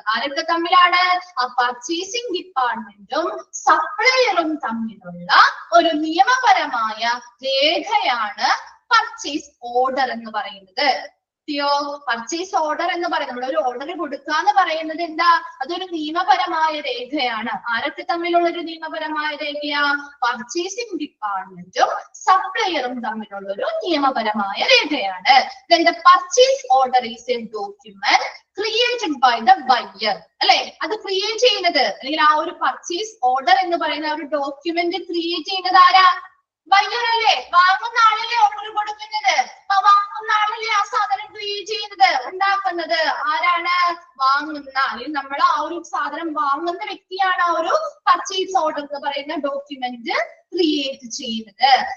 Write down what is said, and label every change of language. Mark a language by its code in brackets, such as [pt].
[ml] ആരൊക്കെ തമ്മിലാണ്? ആ പർച്ചേസിംഗ് ഡിപ്പാർട്ട്മെന്റും സപ്ലയറും തമ്മിലുള്ള ഒരു നിയമപരമായ രേഖയാണ് പർച്ചേസ് ഓർഡർ എന്ന് പറയുന്നത്. പർച്ചേസ് ഓർഡർ എന്ന് പറയുന്നത്, നമ്മൾ ഒരു ഓർഡർ കൊടുക്കുക എന്ന് പറയുന്നത് എന്താ? അതൊരു നിയമപരമായ രേഖയാണ്. ആരൊക്കെ തമ്മിലുള്ള ഒരു നിയമപരമായ രേഖയാ? പർച്ചേസിംഗ് ഡിപ്പാർട്ട്മെന്റും സപ്ലയറും തമ്മിലുള്ള ഒരു നിയമപരമായ രേഖയാണ്. [en] Then the purchase order is a document created by the buyer. [ml] അല്ലെ, അത് ക്രിയേറ്റ് ചെയ്യുന്നത് അല്ലെങ്കിൽ ആ ഒരു പർച്ചേസ് ഓർഡർ എന്ന് പറയുന്ന ഒരു ഡോക്യുമെന്റ് ക്രിയേറ്റ് ചെയ്യുന്നത് ആരാ? ബയ്യർ അല്ലേ? വാങ്ങുന്ന ആളല്ലേ ഓർഡർ കൊടുക്കുന്നത്. അപ്പൊ വാങ്ങുന്ന ആളല്ലേ ആ സാധനം ക്രിയേറ്റ് ചെയ്യുന്നത്, ഉണ്ടാക്കുന്നത്. ആരാണ്? വാങ്ങുന്ന അല്ലെങ്കിൽ നമ്മൾ ആ ഒരു സാധനം വാങ്ങുന്ന വ്യക്തിയാണ് ആ ഒരു പർച്ചേസ് ഓർഡർ എന്ന് പറയുന്ന ഡോക്യുമെന്റ് ക്രിയേറ്റ് ചെയ്യുന്നത്.